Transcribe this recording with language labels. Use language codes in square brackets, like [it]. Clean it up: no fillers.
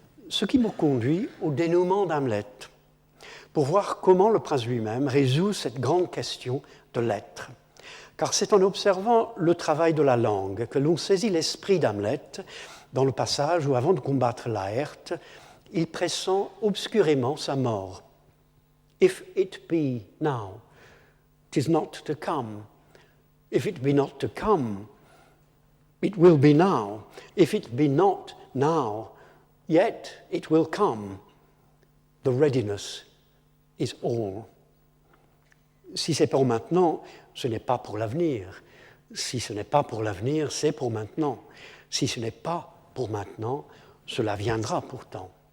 [fr] Ce qui me conduit au dénouement d'Hamlet, pour voir comment le prince lui-même résout cette grande question de l'être. Car c'est en observant le travail de la langue que l'on saisit l'esprit d'Hamlet dans le passage où, avant de combattre Laërte, il pressent obscurément sa mort. [en] « If it be now, 'tis not to come. If it be not to come, it will be now. If it be not now, yet it will come. The readiness is all. [fr] » Si c'est pour maintenant, ce n'est pas pour l'avenir. Si ce n'est pas pour l'avenir, c'est pour maintenant. Si ce n'est pas pour maintenant, cela viendra pourtant.